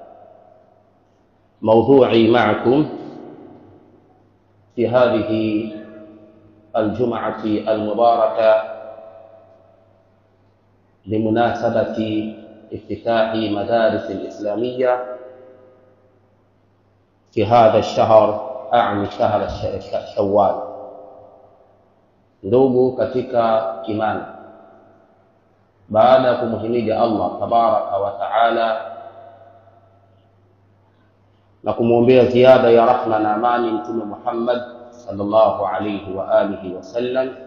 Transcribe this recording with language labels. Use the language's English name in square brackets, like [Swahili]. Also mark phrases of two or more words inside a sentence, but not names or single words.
[Arabic] موضوعي معكم في هذه الجمعة المباركة بمناسبة افتتاح مدارس الإسلامية في هذا الشهر، أعني شهر شوال. [Swahili] Ndugu katika imani, baada ya kumhimidi Allah [Arabic] تبارك وتعالى [Swahili] na kumwombea ziada ya rahma na amani Mtume Muhammad [Arabic] صلى الله عليه وعلى آله وسلم,